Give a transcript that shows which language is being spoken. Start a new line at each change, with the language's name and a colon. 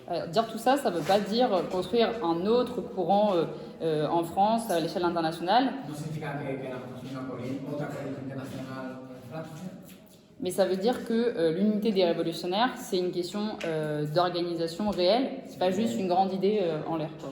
French: Dire tout ça, ça ne veut pas dire construire un autre courant en France à l'échelle internationale.
Spanish: No significa que queramos construir otra corriente internacional en Francia.
French: Mais ça veut dire que l'unité des révolutionnaires, c'est une question d'organisation réelle. C'est pas juste une grande idée en l'air.